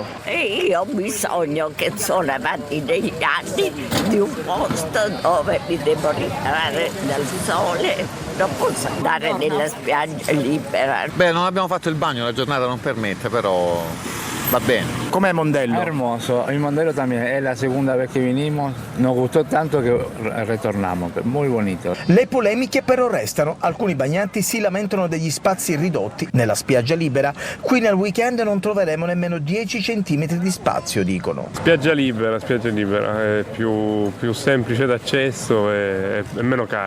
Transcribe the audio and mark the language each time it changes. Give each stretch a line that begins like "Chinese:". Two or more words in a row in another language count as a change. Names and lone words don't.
Italian: E io ho bisogno, che sono avanti degli anni, di un posto dove mi devo ritrarre dal sole. Non posso andare nella spiaggia libera. Beh, non abbiamo fatto il bagno, la giornata non permette, però va bene. Com'è Mondello?
Spanish: Hermoso, il Mondello también es la segunda vez que vinimos, nos gustó tanto que retornamos, muy bonito.
Italian: Le polemiche però restano, alcuni bagnanti si lamentano degli spazi ridotti nella spiaggia libera, qui nel weekend non troveremo nemmeno 10 centimetri di spazio, dicono. Spiaggia libera, è più semplice d'accesso e meno cara.